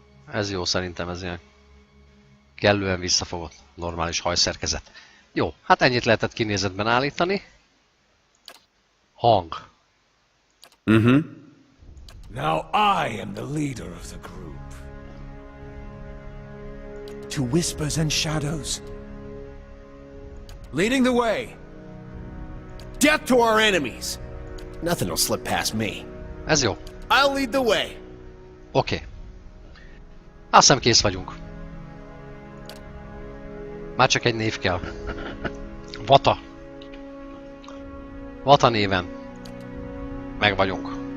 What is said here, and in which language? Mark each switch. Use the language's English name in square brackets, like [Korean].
[Hungarian] Ez jó, szerintem ez ilyen kellően visszafogott, normális hajszerkezet. Jó, hát ennyit lehetett kinézetben állítani. Hang. [English] Now I am the leader of the group. To whispers and shadows. Leading the way. Death to our enemies! Nothing will slip past me. [Hungarian] Ez jó. [English] I'll lead the way. [Hungarian] Oké. Azt hiszem kész vagyunk. Már csak egy név kell. Vata. Vata néven. Meg vagyunk.